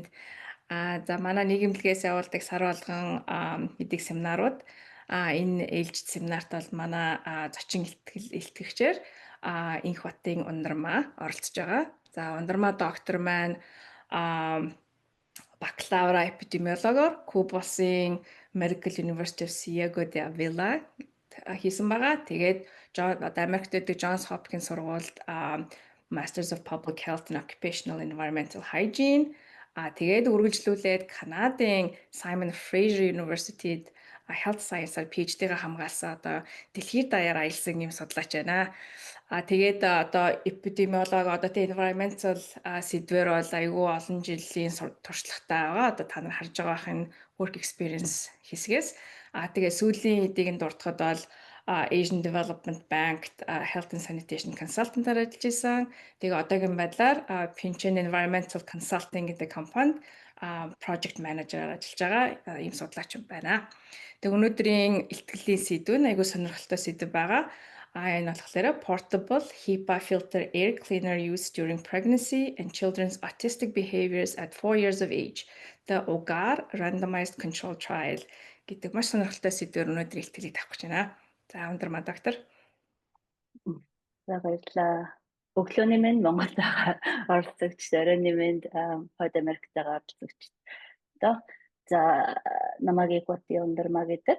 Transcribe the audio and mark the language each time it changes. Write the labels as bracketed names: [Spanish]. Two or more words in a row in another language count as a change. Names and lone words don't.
[Mongolian] За манай нийгэмлэгээс явуулдаг сар болгон мэдээ семинарууд энэ ээлжид семинарт бол манай зочин илтгэгчээр Инх Батын Ундрмаа оролцож байгаа. За Ундрмаа доктор маань бакалавра эпидемиологоор Кубосын Medical University of Ciego de Avila хийсэн байгаа. Тэгээд одоо Америкт байдаг Johns Hopkins сургуульд [English] Masters of Public Health and Occupational Environmental Hygiene [Mongolian] тэгээд үргэлжлүүлээд Канадын Simon Fraser University-д [English] Health Science- [Mongolian] аар PhD-гээ хамгаалсан одоо дэлхийд даяар аялсан юм судлаач байна. Тэгээд одоо эпидемиолог одоо тэ environmental сэдвэр бол айгүй олон жилийн туршлагатай байгаа. Одоо та нар харж байгаа энэ [English] work experience [Mongolian] хэсгээс. Тэгээд сүүлийн эдийг нь дуртахад бол Asian Development Bank [English] Health and Sanitation Consultant- [Mongolian] аар ажиллаж исэн. Тэгээ одоогийн байдлаар Pynchon Environmental Consulting гэдэг компанид [English] Project Manager- [Mongolian] аар ажиллаж байгаа ийм судлаач байна. Тэгээ өнөөдрийн илтгэлийн сэдв нь айгүй сонирхолтой сэдв байгаа. Энэ болохоор Portable HEPA Filter Air Cleaner Use During Pregnancy and Children's Autistic Behaviors at 4 years of age. The UGAR Randomized Control Trial гэдэг маш сонирхолтой сэдвээр өнөөдөр илтгэлийг тавих гэж байна. За өндөр доктор. За баярлалаа. Өглөөний минь Монголд байгаа оролцогч, оройны минь Хойд Америкт байгаа оролцогч. За намайг Батын Ундрмаа гэдэг.